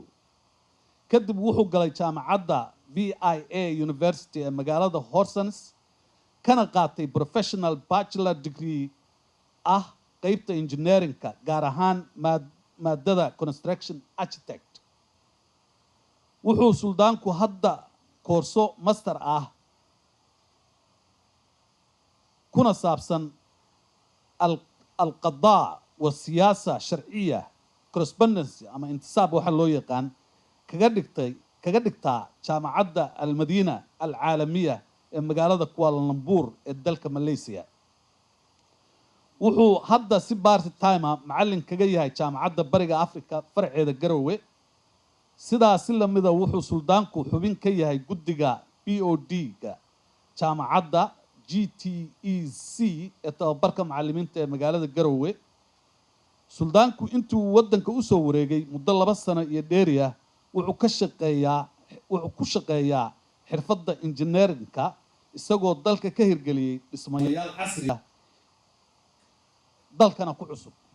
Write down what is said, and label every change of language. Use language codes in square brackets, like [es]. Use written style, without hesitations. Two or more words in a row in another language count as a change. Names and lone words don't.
[so] kadib wuxuu galay jaamacadda VIA University ee magaalada Horsens kana qaatay [en] professional bachelor degree [so] ah qaybta engineeringka gaar ahaan maadada [en] construction architect. [so] wuxuu suldaanku hadda koorso master ah kuna saabsan [ar] القضاء والسياسة الشرعية [so] correspondence [ar] أما انتساب [so] waxa loo yaqaan kaga dhigtaa jaamacadda المدينة العالمية ee magaalada Kuala Lumpur ee dalka Malaysia. wuxuu hadda si [en] part time [so] macallin kaga yahay jaamacadda Bariga Afrika farceeda Garowe. sidaas la mid ah wuxuu suldaanku xubin ka yahay guddiga BOD-ga jaamacadda GTEC ee tababarka macallimiinta ee magaalada Garowe. suldaanku intuu wadanka u soo wareegay muddo 2 sano iyo dheeri ah wuxuu ku shaqeeyaa xirfadda engineeringka isagoo dalka ka hirgeliyay dhismayaal casri ah dalkana ku cusub.